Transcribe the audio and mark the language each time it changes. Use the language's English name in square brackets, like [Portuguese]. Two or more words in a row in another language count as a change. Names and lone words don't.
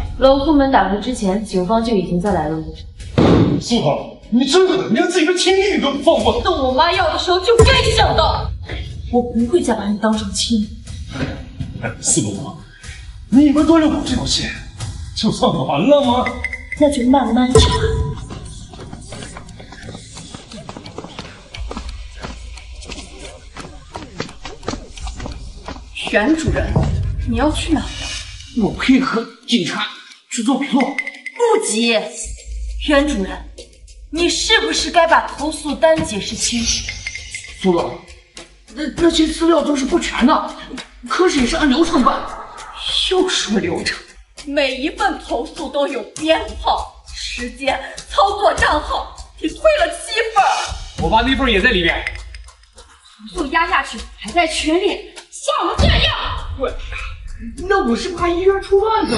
[Chinese] 冷库門打開之前，警方就已經在來了。苏豪，你真狠，連自己的亲弟弟都不放过。动我媽藥的時候就該想到，我不會再把你當成親。四董，你們都有我這條線，就算完了嗎？那就慢慢查。袁主任，你要去哪？我配合警察去做笔录。不急，袁主任，你是不是该把投诉单解釋清楚？蘇總，那些資料都是不全的，可是也是按流程辦。又說流程，每一份投訴都有編號、時間、操作賬號，你退了7份。我爸那份也在裡面。投訴壓下去，還在群裡像我們這樣。对，那我是怕醫院出亂子。